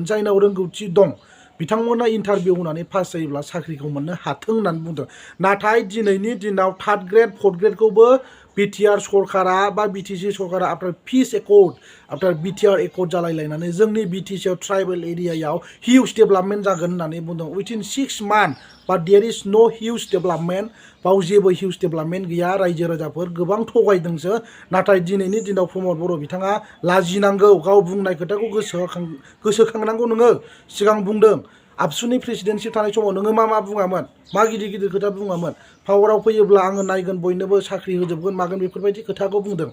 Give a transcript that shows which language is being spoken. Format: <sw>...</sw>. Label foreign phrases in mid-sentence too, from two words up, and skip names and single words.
<brx>जायनाव रोंगौथि दं बिथांमोना इन्टारभिउ होनानै पास जायोब्ला साख्रिखौ मोननो हाथों होननानै बुंदों। नाथाय दिनैनि दिनाव</brx> <en>third grade fourth grade</en> <brx>बिटिआर सरकारा बा बिटिसि सरकारा</brx> <en>after peace accord, after BTR accord</en> <brx>जालायलायनानै जोंनि बिटिसिआव</brx> <en>tribal area huge development</en> <brx>जागोन होननानै बुंदों।</brx> <en>Within 6 month but there is no huge development.</en> <brx>बाव जेबो</brx> <en>huge development</en> <brx>गैया। रायजो राजाफोर गोबां थगायदोंसो। नाथाय दिनैनि दिनाव प्रमद बर' बिथाङा लाजिनांगौ। गाव बुंनाय खोथाखौ गोसोखांनांगौ। नोङो सिगां बुंदों आबसुनि प्रेसिडेन्टशिप थानाय समाव नोङो मा बुङामोन? मा गिदिर गिदिर खोथा बुङामोन? पावाराव फैयोब्ला आङो नायगोन, बयनोबो साख्रि होजोबगोन, मागोन, बेफोरबायदि खोथाखौ बुंदों।</brx>